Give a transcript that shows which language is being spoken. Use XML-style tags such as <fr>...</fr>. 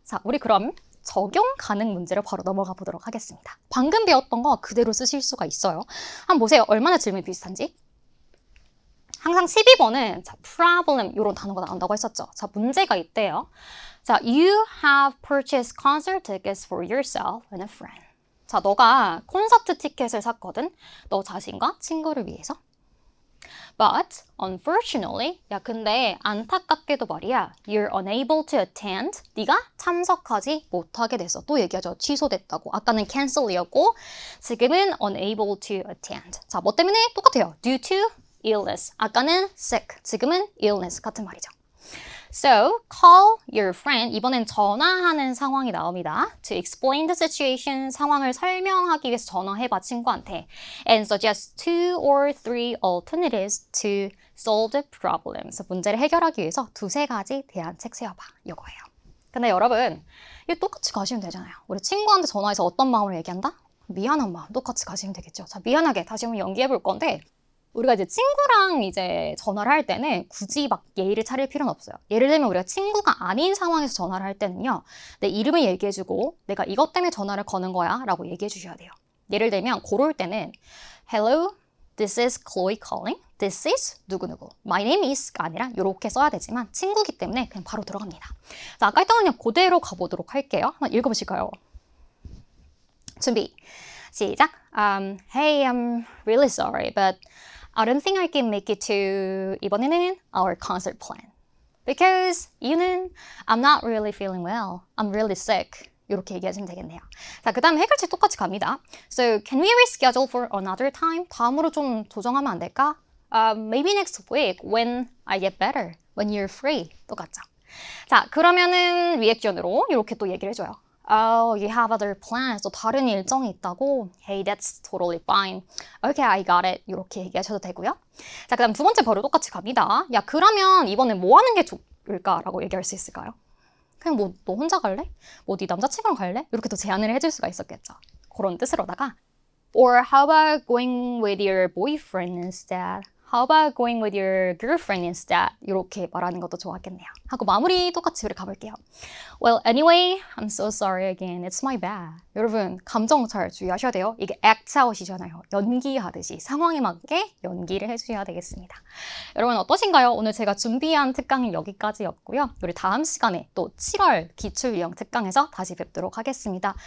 <ko>자, 우리 그럼 적용 가능 문제로 바로 넘어가 보도록 하겠습니다. 방금 배웠던 거 그대로 쓰실 수가 있어요. 한번 보세요. 얼마나 질문이 비슷한지. 항상 12번은 자, problem 이런 단어가 나온다고 했었죠. 자, 문제가 있대요.</ko> <en>자, you have purchased concert tickets for yourself and a friend.</en> <ko>자, 너가 콘서트 티켓을 샀거든. 너 자신과 친구를 위해서.</ko> <en>But unfortunately,</en> <ko>야 근데 안타깝게도 말이야,</ko> <en>you're unable to attend.</en> <ko>네가 참석하지 못하게 됐어. 또 얘기하죠. 취소됐다고. 아까는 cancel이었고 지금은</ko> <en>unable to attend.</en> <ko>자, 뭐 때문에? 똑같아요.</ko> <en>Due to illness.</en> <ko>아까는 sick. 지금은 illness 같은 말이죠.</ko> <en>So, call your friend.</en> <ko>이번엔 전화하는 상황이 나옵니다.</ko> <en>To explain the situation.</en> <ko>상황을 설명하기 위해서 전화해봐, 친구한테.</ko> <en>And suggest 2 or 3 alternatives to solve the problem.</en> <ko>그래서 문제를 해결하기 위해서 2-3가지 대안책 세워봐. 이거예요. 근데 여러분, 이거 똑같이 가시면 되잖아요. 우리 친구한테 전화해서 어떤 마음으로 얘기한다? 미안한 마음. 똑같이 가시면 되겠죠. 자, 미안하게 다시 한번 연기해 볼 건데, 우리가 이제 친구랑 이제 전화를 할 때는 굳이 막 예의를 차릴 필요는 없어요. 예를 들면 우리가 친구가 아닌 상황에서 전화를 할 때는요. 내 이름을 얘기해주고 내가 이것 때문에 전화를 거는 거야 라고 얘기해 주셔야 돼요. 예를 들면 그럴 때는</ko> <en>Hello, this is Chloe calling. This is</en> <ko>누구누구.</ko> <en>My name is</en> <ko>가 아니라 이렇게 써야 되지만 친구기 때문에 그냥 바로 들어갑니다. 자, 아까 했던 거 그냥 그대로 가보도록 할게요. 한번 읽어보실까요? 준비. 시작.</ko> <en>Hey, I'm really sorry, but I don't think I can make it to</en> <ko>이번에는</ko> <en>our concert plan. Because</en> <ko>이유는</ko> <en>I'm not really feeling well. I'm really sick.</en> <ko>이렇게 얘기하시면 되겠네요. 자, 그 다음에 해결책 똑같이 갑니다.</ko> <en>So, can we reschedule for another time?</en> <ko>다음으로 좀 조정하면 안 될까?</ko> <en>Maybe next week when I get better. When you're free.</en> <ko>똑같죠. 자, 그러면은 리액션으로 이렇게 또 얘기를 해줘요.</ko> <en>Oh, you have other plans.</en> <ko>또 다른 일정이 있다고?</ko> <en>Hey, that's totally fine. Okay, I got it.</en> <ko>이렇게 얘기하셔도 되고요. 자, 그 다음 두 번째 바로 똑같이 갑니다. 야, 그러면 이번엔 뭐 하는 게 좋을까라고 얘기할 수 있을까요? 그냥 뭐, 너 혼자 갈래? 뭐, 네 남자친구랑 갈래? 이렇게 또 제안을 해줄 수가 있었겠죠. 그런 뜻으로다가</ko> <en>Or how about going with your boyfriend instead? How about going with your girlfriend instead?</en> <ko>이렇게 말하는 것도 좋았겠네요. 하고 마무리 똑같이 우리 가볼게요.</ko> <en>Well, anyway, I'm so sorry again. It's my bad.</en> <ko>여러분, 감정 잘 주의하셔야 돼요. 이게 act out이잖아요. 연기하듯이 상황에 맞게 연기를 해주셔야 되겠습니다. 여러분 어떠신가요? 오늘 제가 준비한 특강은 여기까지였고요. 우리 다음 시간에 또 7월 기출유형 특강에서 다시 뵙도록 하겠습니다.</ko>